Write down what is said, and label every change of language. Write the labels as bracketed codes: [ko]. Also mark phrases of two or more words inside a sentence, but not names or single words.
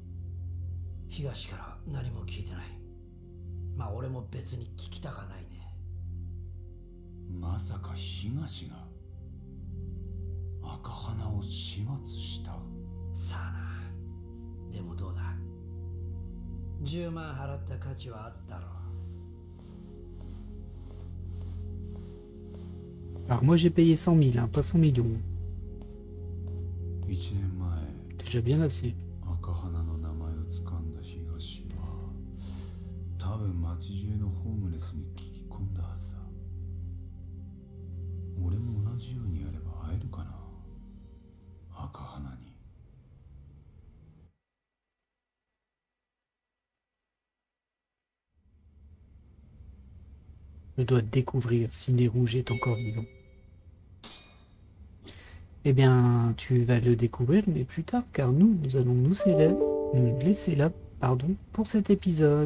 [ja] 東から何も聞いてない。まあ俺も別に聞きたかないね。まさか東が赤花を始末した？さあな。でもどうだ。10万払った価値はあったろう。 [fr] Alors moi j'ai payé 100 000, hein, pas 100 millions. [ja] 1 年前 [fr] Déjà bien assez. [ja] 赤花の名前を掴んだ東は多分町中のホームレスに聞き込んだはずだ。俺も同じようにやれば会えるかな、赤花に。 [fr] Je dois découvrir si Nez Rouge est encore vivant. Eh bien, tu vas le découvrir, mais plus tard, car nous allons nous laisser là, pardon, pour cet épisode.